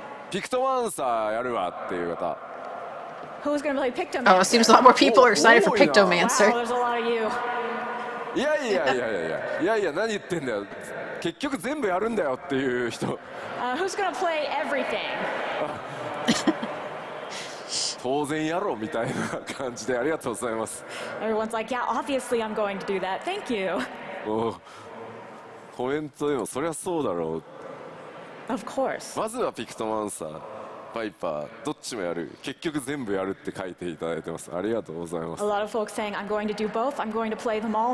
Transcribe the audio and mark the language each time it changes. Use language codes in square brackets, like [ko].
[ja] ピクトマンサーやるわっていう方。 [en] Who's going to play Pictomancer? Oh, it seems a lot more people are excited for Pictomancer. Wow, there's a lot of you. [ja] いや何言ってんだよ。結局全部やるんだよっていう人。 [en] Who's going to play everything? [ja] 当然やろうみたいな感じでありがとうございます。 [en] Everyone's like, yeah, obviously I'm going to do that. Thank you. [ja] コメントでもそりゃそうだろう。 [en] Of course. [ja] まずはピクトマンサー、バイパー、どっちもやる。結局全部やるって書いていただいてます。ありがとうございます。 [en] A lot of folks saying, I'm going to do both. I'm going to play them all.